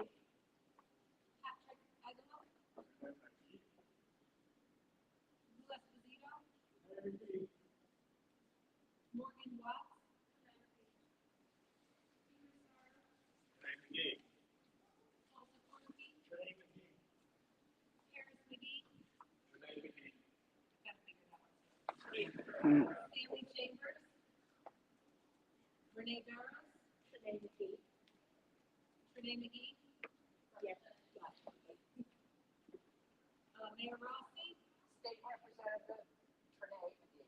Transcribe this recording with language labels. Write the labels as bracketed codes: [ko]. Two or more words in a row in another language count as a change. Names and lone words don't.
[en] Patrick Aguilar. Lou Esposito. Morgan Watts. Trenee McGee. Tulsa Corky. Trenee McGee. Harris McGee. Trenee McGee. Gotta figure it out. Stanley Chambers. Renee Barrows. Renee McGee. Trenee McGee. Yes. Gotcha. Mayor Rossi. State Representative Trenee McGee.